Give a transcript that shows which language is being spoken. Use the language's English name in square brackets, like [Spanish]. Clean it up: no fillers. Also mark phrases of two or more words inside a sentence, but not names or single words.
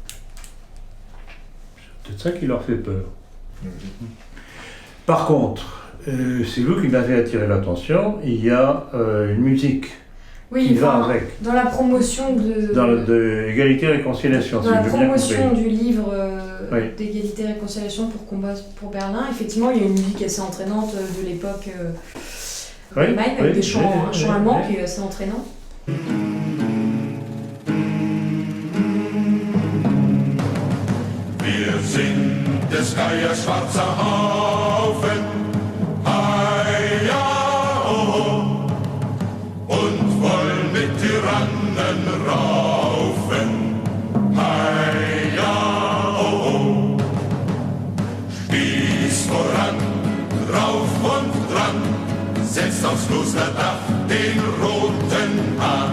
[French] C'est peut-être ça qui leur fait peur. Par contre, c'est vous qui m'avez attiré l'attention, il y a une musique qui va avec. Dans la promotion de Égalité et Réconciliation, dans la promotion du livre oui. d'Égalité et Réconciliation pour combat pour Berlin, effectivement, il y a une musique assez entraînante de l'époque oui, Allemagne, avec des chants, un chant allemand qui est assez entraînant. [German] Wir sind des Geiers schwarzer Haufen, ja, oh, und wollen mit Tyrannen raufen, ja, oh, Spieß voran, drauf und dran, setzt aufs Klosterdach den roten Hahn.